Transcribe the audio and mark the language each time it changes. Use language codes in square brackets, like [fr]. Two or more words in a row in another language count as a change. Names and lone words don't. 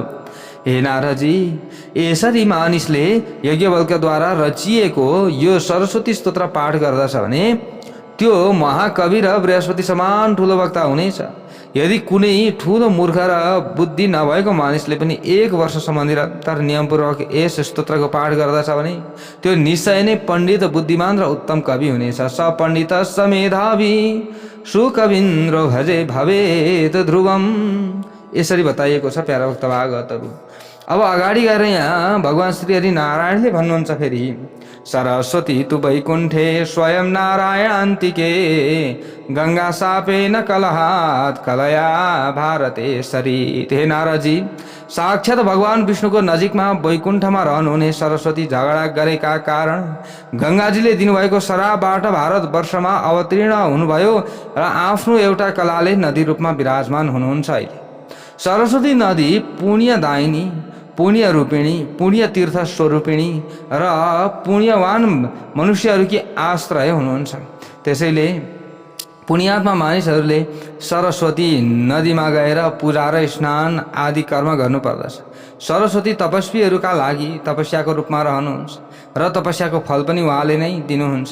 [ne] हे नारदजी, यसरी मानिसले यज्ञवल्क्यद्वारा रचिएको यो सरस्वती स्तोत्र पाठ गर्दछ भने त्यो महाकवि र बृहस्पति समान ठुलो वक्ता हुनेछ। यदि कुनै ठुलो मूर्ख र बुद्धि नभएको मानिसले पनि 1 वर्षसम्म निरन्तर नियमपूर्वक यस स्तोत्रको पाठ गर्दछ भने त्यो निश्चय नै पण्डित, बुद्धिमान र उत्तम कवि हुनेछ। [sa] स पण्डित स मेधावी सुकविन्द्र भजे भवेत ध्रुवम, [ne] यसरी बताइएको छ प्यारा भक्त भागवतहरू। अब अगाडि गएर यहाँ भगवान श्री हरि नारायणले भन्नुहुन्छ फेरि, [sa] सरस्वती तु वैकुण्ठे स्वयं नारायणान्तिके गंगा सापेन कलहात कलया भारते सरित। [ne] हे नारदजी, साक्षात भगवान विष्णुको नजिकमा वैकुण्ठमा रहनुहुने सरस्वती झगडा गरेका कारण गंगाजीले दिनुभएको श्रापबाट भारतवर्षमा अवतीर्ण हुनुभयो र आफ्नो एउटा कलाले नदी रूपमा विराजमान हुनुहुन्छ। अहिले सरस्वती नदी पुण्यदायिनी, पुण्य रूपिणी, पुण्य तीर्थ स्वरूपिणी र पुण्यवान मनुष्यहरूकी आश्रय हुनुहुन्छ। त्यसैले पुण्यात्मा मानिसहरूले सरस्वती नदीमा गएर पूजा र स्नान आदि कर्म गर्नुपर्दछ। सरस्वती तपस्वीहरूका लागि तपस्याको रूपमा रहनुहुन्छ र तपस्याको फल पनि उहाँले नै दिनुहुन्छ।